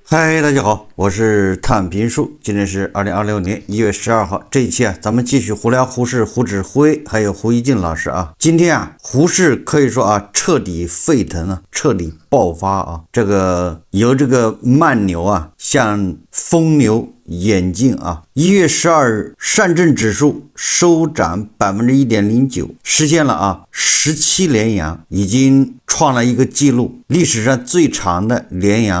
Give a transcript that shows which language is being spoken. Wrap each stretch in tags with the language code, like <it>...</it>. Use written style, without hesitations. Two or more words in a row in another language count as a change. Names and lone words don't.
<zh>嗨，大家好，我是探平叔，今天是2026年1月12号。这一期咱们继续胡聊胡适、胡指挥还有胡一静老師今天胡适可以說徹底沸騰徹底爆發由這個慢牛向瘋牛演進 1月12日，上證指數收漲 1.09%， 實現了17連陽，已經創了一個記錄，歷史上最長的連陽</zh>